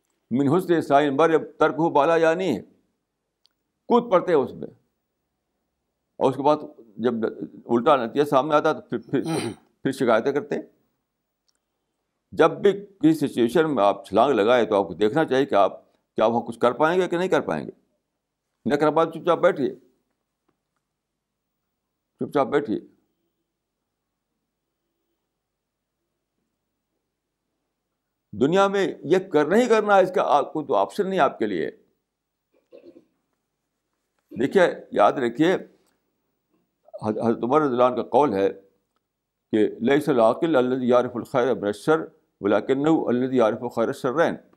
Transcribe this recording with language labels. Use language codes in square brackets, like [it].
[ar] من حسن اسلام المرء ترکہ [ur] بالا یا نہیں ہے، کود پڑتے ہیں اس میں، اور اس کے بعد جب الٹا نتیجہ سامنے آتا تو پھر شکایتیں کرتے ہیں. جب بھی کسی سچویشن میں آپ چھلانگ لگائے تو آپ کو دیکھنا چاہیے کہ آپ کیا وہاں کچھ کر پائیں گے کہ نہیں کر پائیں گے. نہ کر پائے چپ چاپ بیٹھیے، چپ چاپ بیٹھیے. دنیا میں یہ کرنا ہی کرنا ہے، اس کا کوئی تو آپشن نہیں آپ کے لیے. دیکھیے یاد رکھیے حضرت عمر رضی اللہ عنہ کا قول ہے کہ [ar] لیس العاقل الذی یعرف الخیر من الشر ولکنہ الذی یعرف خیر الشرین.